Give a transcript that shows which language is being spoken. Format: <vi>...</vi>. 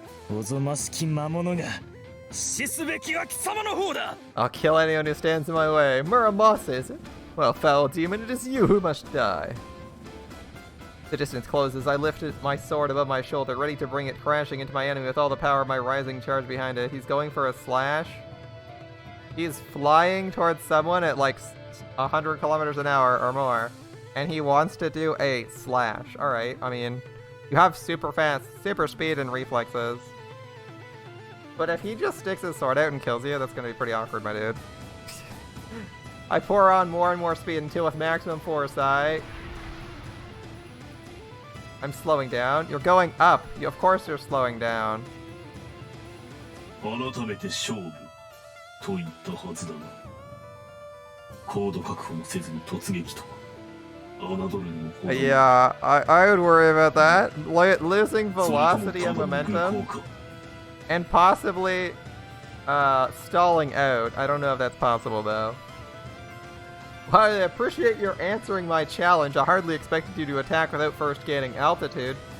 <ja>おぞましき魔物が死すべきは貴様の方だ。</ja> <en>I'll kill anyone who stands in my way. Muramasa, is it? Well, foul demon, it is you who must die. The distance closes. I lifted my sword above my shoulder, ready to bring it crashing into my enemy with all the power of my rising charge behind it. He's going for a slash. He's flying towards someone at like 100 kilometers an hour or more, and he wants to do a slash. Alright, I mean, you have super fast, super speed and reflexes. But if he just sticks his sword out and kills you, that's gonna be pretty awkward, my dude. I pour on more and more speed until with maximum foresight. I'm slowing down. You're going up. Of course you're slowing down.</en> <ja>改めて勝負。と言ったはずだな。高度確保もせずに突撃とは侮るにも程が。</ja> <en>Yeah, I would worry about that. Losing velocity and momentum, and possibly stalling out. I don't know if that's possible though. While I appreciate your answering my challenge, I hardly expected you to attack without first gaining altitude.</en>